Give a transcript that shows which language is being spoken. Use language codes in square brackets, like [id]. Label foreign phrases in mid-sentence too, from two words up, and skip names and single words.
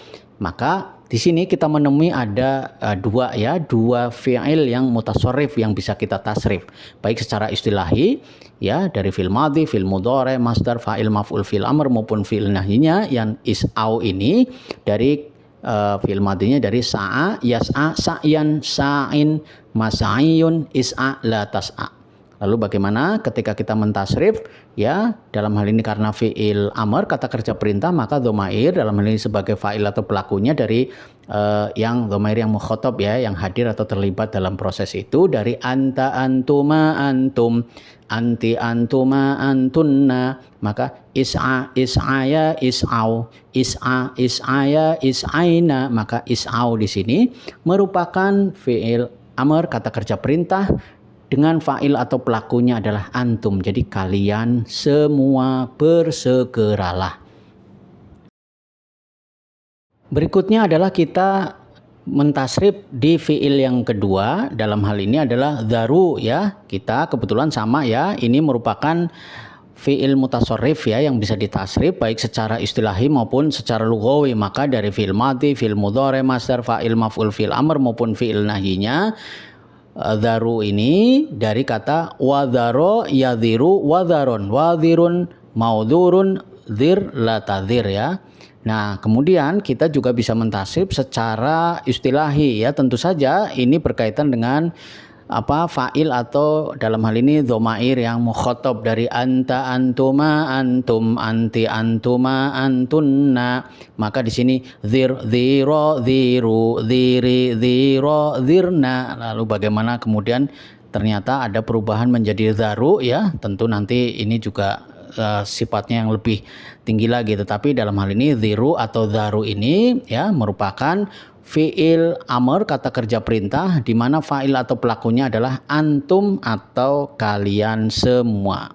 [id] Maka di sini kita menemui ada dua fi'il yang mutasarrif yang bisa kita tasrif, baik secara istilahi ya, dari [ar] فعل ماض، فعل مضارع، مصدر، فاعل، مفعول، فعل أمر [id] maupun fi'il nahyinya yang is'au ini dari fi'il madhinya dari [ar] سعى، يسعى، سعيا، ساع، مسعى، اسع، لا تسع. [id] Lalu bagaimana ketika kita mentasrif ya, dalam hal ini karena [ar] فعل أمر, [id] kata kerja perintah, maka dhamair dalam hal ini sebagai fa'il atau pelakunya dari yang dhamair yang mukhatab ya, yang hadir atau terlibat dalam proses itu, dari [ar] أنت، أنتما، أنتم، أنت، أنتما، أنتن, [id] maka [ar] اسع، اسعيا، اسعوا، اسعي، اسعيا، اسعين, [id] maka is'au di sini merupakan [ar] فعل أمر, [id] kata kerja perintah, dengan fa'il atau pelakunya adalah antum. Jadi kalian semua bersegeralah. Berikutnya adalah kita mentasrif di fi'il yang kedua. Dalam hal ini adalah dharu ya. Kita kebetulan sama ya. Ini merupakan [ar] فعل متصرف [id] ya, yang bisa ditasrif baik secara istilahi maupun secara lughawi. Maka dari [ar] فعل ماض، فعل مضارع، مصدر، فاعل، مفعول، فعل أمر [id] maupun fi'il nahyinya, dharu ini dari kata [ar] وذر يذر وذرا، واذر موذور، ذر لا تذر [id] ya. Nah, kemudian kita juga bisa mentasrif secara istilahi ya, tentu saja ini berkaitan dengan fa'il atau dalam hal ini dhamair yang mukhatab dari [ar] أنت، أنتما، أنتم، أنت، أنتما، أنتن. [id] Maka di sini [ar] ذر، ذرا، ذروا، ذري، ذرا، ذرن. [id] Lalu bagaimana kemudian ternyata ada perubahan menjadi dharu ya, tentu nanti ini juga sifatnya yang lebih tinggi lagi, tetapi dalam hal ini dhiru atau dharu ini ya merupakan [ar] فعل أمر, [id] kata kerja perintah, di mana fa'il atau pelakunya adalah antum atau kalian semua.